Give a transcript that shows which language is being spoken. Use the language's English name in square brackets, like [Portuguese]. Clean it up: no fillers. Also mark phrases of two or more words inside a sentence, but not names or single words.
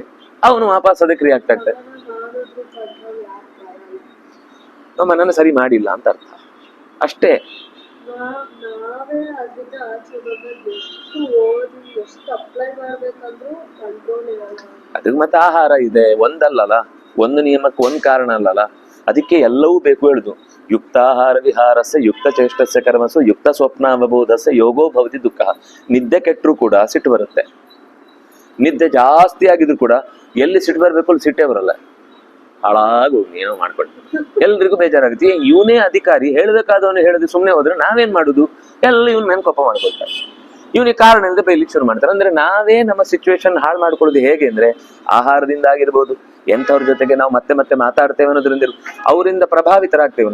[Kannada] ಅವನು ವಾಪಸ್ ಅದಕ್ಕೆ ರಿಯಾಕ್ಟ್ ಆಗ್ತಾನೆ. ನಾವು ಮನನ ಸರಿ ಮಾಡಿಲ್ಲ ಅಂತ ಅರ್ಥ ಅಷ್ಟೇ. ನಾವೇ ಅದನ್ನ ಆಚೆ ಬಂದು ಎಷ್ಟು ಓದಿ ಎಷ್ಟು ಅಪ್ಲೈ ಮಾಡ್ಬೇಕಂದ್ರೂ ಕಂಟ್ರೋಲ್ ಇರಲ್ಲ. ಅದಕ್ಕೆ ಮತ್ತೆ ಆಹಾರ ಇದೆ, ಒಂದಲ್ಲಲ್ಲ, ಒಂದು ನಿಯಮಕ್ಕೆ ಒಂದು ಕಾರಣ ಅಲ್ಲಲ್ಲ. ಅದಕ್ಕೆ ಎಲ್ಲವೂ ಬೇಕು ಹೇಳುದು. [Sanskrit] ಯುಕ್ತಾಹಾರ ವಿಹಾರಸ್ಯ ಯುಕ್ತ ಚೇಷ್ಟಸ್ಯ ಕರ್ಮಸು ಯುಕ್ತ ಸ್ವಪ್ನ ಅವಬೋಧಸ್ಯ ಯೋಗೋ ಭವತಿ ದುಃಖ. [Kannada] ನಿದ್ದೆ ಕೆಟ್ಟರು ಕೂಡ ಸಿಟ್ಟು ಬರುತ್ತೆ. ನಿದ್ದೆ ಜಾಸ್ತಿ ಆಗಿದ್ರು ಕೂಡ ಎಲ್ಲಿ ಸಿಟ್ಟು ಬರ್ಬೇಕು ಅಲ್ಲಿ ಸಿಟ್ಟೇ ಬರಲ್ಲ. ಹಾಳಾಗು ಏನೋ ಮಾಡ್ಕೊಂಡು ಎಲ್ರಿಗೂ ಬೇಜಾರಾಗುತ್ತೆ. ಇವನೇ ಅಧಿಕಾರಿ, ಹೇಳ್ಬೇಕಾದವನು ಹೇಳಿದ್ರೆ ಸುಮ್ಮನೆ ಹೋದ್ರೆ ನಾವೇನ್ ಮಾಡುದು? ಎಲ್ಲ ಇವ್ನ ಮೇಲೆ ಕೋಪ ಮಾಡ್ಕೊಳ್ತಾರೆ. ಇವನಿಗೆ ಕಾರಣ ಇಲ್ಲದೆ ಬೈಲಿಕ್ಕೆ ಶುರು ಮಾಡ್ತಾರೆ. ಅಂದ್ರೆ ನಾವೇ ನಮ್ಮ ಸಿಚುವೇಶನ್ ಹಾಳು ಮಾಡ್ಕೊಳ್ಳೋದು ಹೇಗೆ ಅಂದ್ರೆ ಆಹಾರದಿಂದ ಆಗಿರ್ಬೋದು, ಎಂಥವ್ರ ಜೊತೆಗೆ ನಾವು ಮತ್ತೆ ಮತ್ತೆ ಮಾತಾಡ್ತೇವೆ ಅನ್ನೋದ್ರಿಂದ ಅವರಿಂದ ಪ್ರಭಾವಿತರಾಗ್ತೇವೆ.